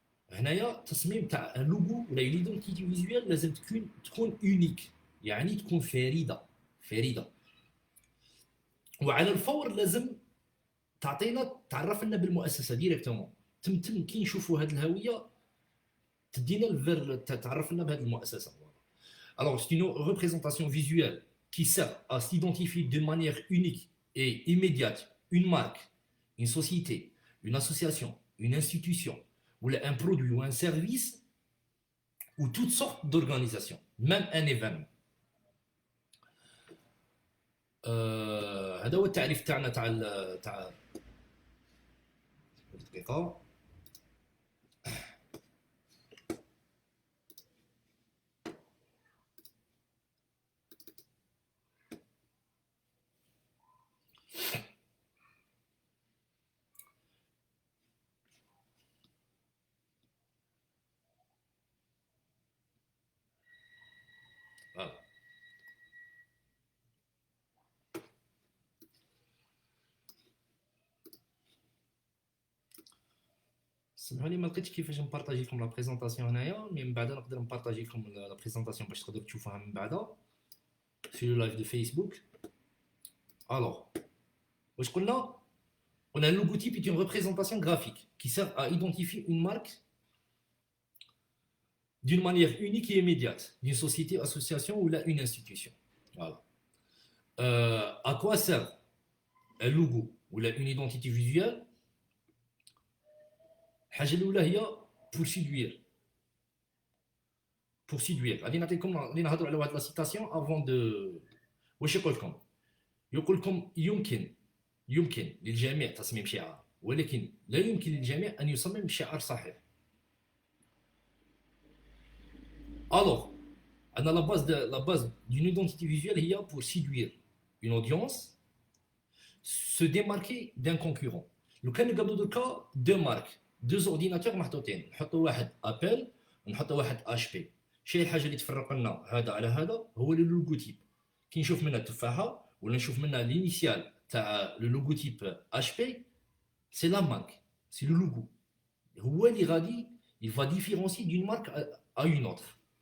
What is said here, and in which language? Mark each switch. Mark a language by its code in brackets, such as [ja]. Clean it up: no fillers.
[ar] هنايا تصميم تاع اللوغو ولا ليدونتيتي فيزوال لازم تكون اونيك، يعني تكون فريده. فريده وعلى الفور لازم تعطينا، تعرف لنا بالمؤسسه ديريكتومون. تم كي نشوفوا هذه الهويه تدينا الفير، تعرف لنا بهذه المؤسسه. [fr] Alors, c'est une représentation visuelle qui sert à s'identifier de manière unique et immédiate une marque, une société, une association, une institution, ou un produit ou un service, ou toutes sortes d'organisations, même un événement. [ar] هذا هو التعريف تاعنا تاع دقيقه. [fr] Voilà. [ar] سمحوا لي ما لقيتش كيفاش نبارطاجي لكم لا بريزونطاسيون هنايا، مي من بعد نقدر نبارطاجي لكم لا بريزونطاسيون باش تقدروا تشوفوها من بعد في لو لايف دو فيسبوك. الوغ واش قلنا؟ [fr] On a un logotype est une représentation graphique qui sert à identifier une marque d'une manière unique et immédiate, d'une société, association ou là une institution. Voilà. À quoi sert un logo ou là une identité visuelle? [ar] الحاجة الأولى هي [fr] pour séduire. Pour séduire. [ar] غادي نهضروا على واحد لا سيتاسيون افون دو. واش يقول لكم؟ يقول لكم يمكن للجميع تصميم شعار، ولكن لا يمكن للجميع أن يصمم شعار صحيح. [fr] Alors, la base d'une identité visuelle هي pour séduire une audience, se démarquer d'un concurrent. [ar] لو كان نقابلوا دركا دو مارك، دو اورديناتور محطوطين، نحطوا واحد ابل ونحطوا واحد اش بي. شنو الحاجه اللي تفرق لنا هذا على هذا؟ هو لو لوغوتيب. كي نشوف منها التفاحه ولا نشوف منها لينيسيال تاع لو لوغوتيب اش بي، سي لا مارك، سي لو لوغو. هو اللي غادي [fr] il va différencier d'une marque à une autre.